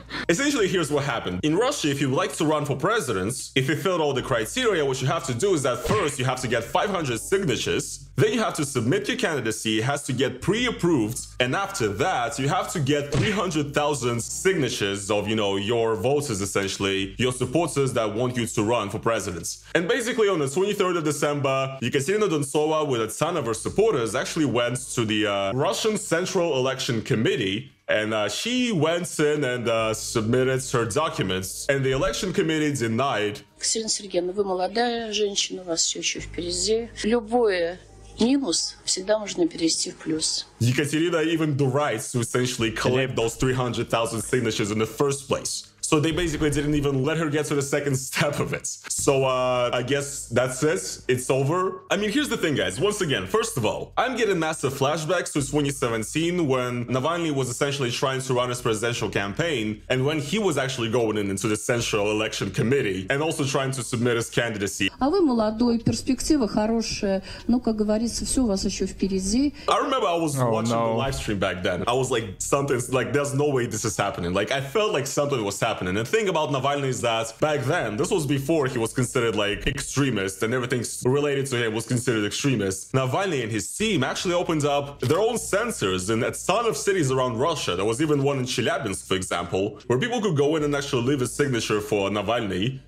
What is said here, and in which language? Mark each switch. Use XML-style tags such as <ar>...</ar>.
<en>Essentially, here's what happened. In Russia, if you would like to run for president, if you filled all the criteria, what you have to do is that first you have to get 500 signatures, then you have to submit your candidacy, it has to get pre-approved, and after that, you have to get 300,000 signatures of, you know, your voters, essentially, your supporters that want you to run for president. And basically, on the 23rd of December, Ekaterina Duntsova, with a ton of her supporters, actually went to the Russian Central Election Committee, and she went in and submitted her documents, and the election committee denied.</en> <ru>Екатерина Сергеевна, вы молодая женщина, у вас все еще впереди. Любое минус всегда можно перевести в плюс.</ru> <en>Ekaterina even the rights to essentially collect those 300,000 signatures in the first place. So they basically didn't even let her get to the second step of it. So I guess that's it. It's over. I mean, here's the thing, guys. Once again, first of all, I'm getting massive flashbacks to 2017 when Navalny was essentially trying to run his presidential campaign, and when he was actually going into the Central Election Committee and also trying to submit his candidacy.</en> <ru>А вы молодой, перспектива хорошая. Ну, как говорится, все у вас еще впереди.</ru> <en>I remember I was watching the live stream back then. I was like, something's like, there's no way this is happening. Like, I felt like something was happening. And the thing about Navalny is that back then, this was before he was considered like extremist and everything related to him was considered extremist. Navalny and his team actually opened up their own centers in a ton of cities around Russia. There was even one in Chelyabinsk, for example, where people could go in and actually leave a signature for Navalny.</en>